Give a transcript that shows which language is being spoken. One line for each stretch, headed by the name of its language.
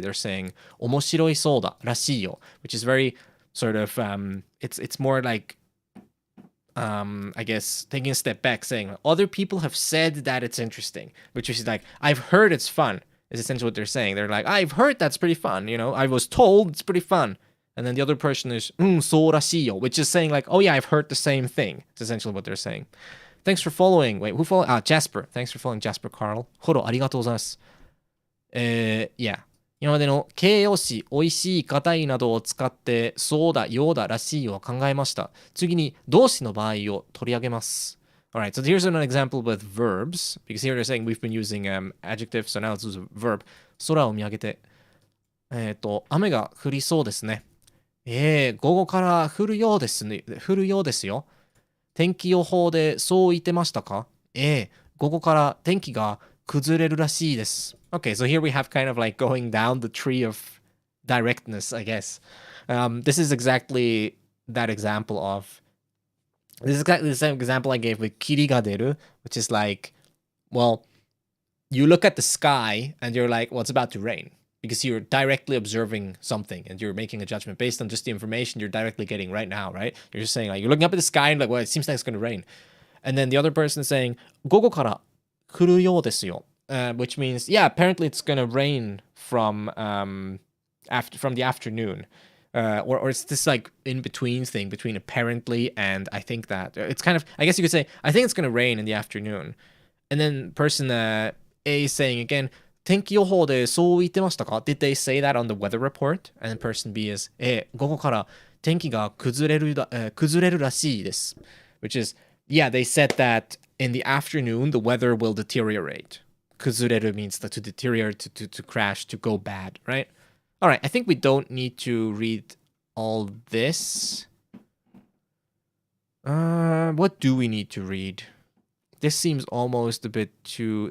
English: They're saying
Japanese: 面白いそうだらしいよ,
English: which is very sort of it's more like I guess taking a step back, saying other people have said that it's interesting, which is like I've heard it's fun. Is essentially what they're saying. They're like, I've heard that's pretty fun. You know, I was told it's pretty fun. And then the other person is
Japanese: そうらしいよ,
English: which is saying like, oh yeah, I've heard the same thing. It's essentially what they're saying. Thanks for following. Wait, who followed? Jasper. Thanks for following Jasper Carl.
Japanese: フォローありがとうございます。 Yeah. 今までの形容詞、美味しい、硬いなどを使って、そうだ、ようだ、らしいを考えました。次に動詞の場合を取り上げます。
English: Alright, so here's an example with verbs. Because here they're saying we've been using adjectives, so now let's use a verb.
Japanese: 空を見上げて。雨が降りそうですね。午後から降るようですね。降るようですよ。天気予報でそう言ってましたか？午後から天気が崩れるらしいです。
English: Okay, so here we have kind of like going down the tree of directness, I guess. This is exactly that example of, this is exactly the same example I gave with
Japanese: 霧が出る,
English: which is like, well, you look at the sky and you're like, well, it's about to rain. Because you're directly observing something and you're making a judgment based on just the information you're directly getting right now, right? You're just saying like, you're looking up at the sky and like, well, it seems like it's going to rain. And then the other person is saying,
Japanese: 午後から降るようですよ.
English: Which means, yeah, apparently it's gonna rain from the afternoon. Or it's this like in between thing between apparently and I think that it's kind of, I guess you could say, I think it's gonna rain in the afternoon. And then person A is saying again,
Japanese: 天気予報でそう言ってましたか?
English: Did they say that on the weather report? And then person B is,
Japanese: 午後から天気が崩れるらしいです.
English: Which is, yeah, they said that in the afternoon the weather will deteriorate. 崩れる means to deteriorate, to crash, to go bad, right? All right, I think we don't need to read all this. What do we need to read? This seems almost a bit too...